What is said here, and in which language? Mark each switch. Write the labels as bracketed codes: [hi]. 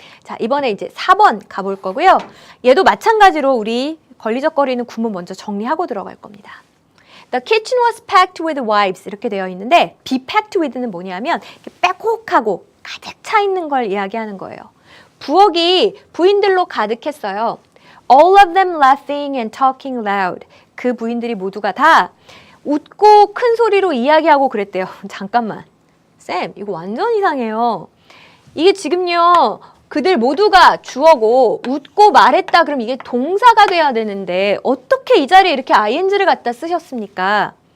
[ko] 자, 이번에 이제 4번 가볼 거고요. 얘도 마찬가지로 우리 걸리적거리는 구문 먼저 정리하고 들어갈 겁니다. [en] The kitchen was packed with wives [ko] 이렇게 되어 있는데 [en] be packed with [ko] 는 뭐냐면 빼곡하고 가득 차 있는 걸 이야기하는 거예요. 부엌이 부인들로 가득했어요. [en] All of them laughing and talking loud. [ko] 그 부인들이 모두가 다 웃고 큰 소리로 이야기하고 그랬대요. 잠깐만. 쌤, 이거 완전 이상해요. 이게 지금요. 그들 모두가 주어고 웃고 말했다 그럼 이게 동사가 돼야 되는데 어떻게 이 자리에 이렇게 ing를 갖다 쓰셨습니까?